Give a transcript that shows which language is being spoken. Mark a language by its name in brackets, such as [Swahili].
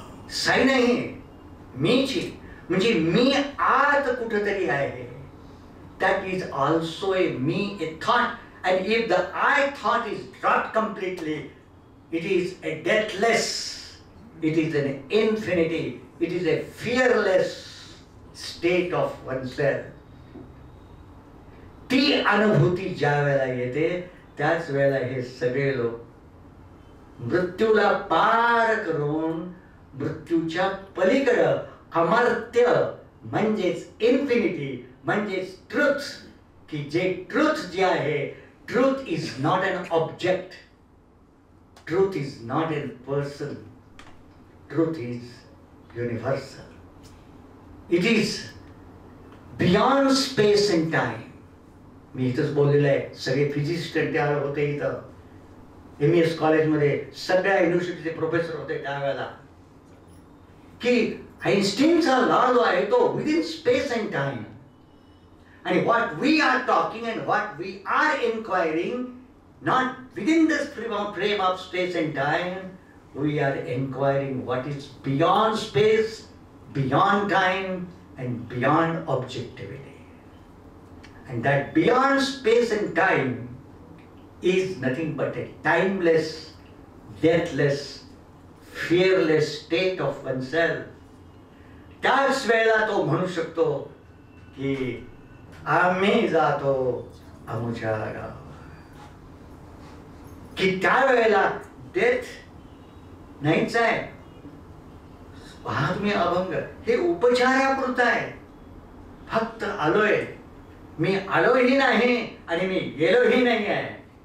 [Marathi] साई नाही, मीची, म्हणजे मी आत कुठेतरी आहे. [English] That is also a me, a thought. And if the I thought is dropped completely, it is a deathless, it is an infinity, it is a fearless state of oneself. [Marathi] ती अनुभूती ज्या वेळेला येते त्याच वेळेला हे सगळे लोक मृत्यूला पार करून मृत्यूच्या पलीकडं अमर्त्य म्हणजेच इन्फिनिटी म्हणजेच ट्रुथ, की जे ट्रुथ जे आहे, [English] Truth is not an object, truth is not a person, truth is universal, it is beyond space and time. [Marathi] मी इथंच बोललेलं आहे, सगळे फिजिक्स तयार होते इथं, MES कॉलेजमध्ये सगळ्या युनिव्हर्सिटीचे प्रोफेसर होते त्यावेळेला, की आइन्स्टीनचा लॉ जो आहे तो [English] Within space and time. And what we are talking and what we are inquiring, not within this frame of space and time, we are inquiring what is beyond space, beyond time, and beyond objectivity. And that beyond space and time is nothing but a timeless, deathless, fearless state of oneself. [Marathi] त्याच वेळेला तो म्हणू शकतो की आम्ही जातो आमच्या गावावर, की त्यावेळेला डेथ नाहीच आहे. पहा तुम्ही अभंग, हे उपचारापुरतं आहे. फक्त आलोय, मी आलोही नाही आणि मी गेलोही नाही आहे.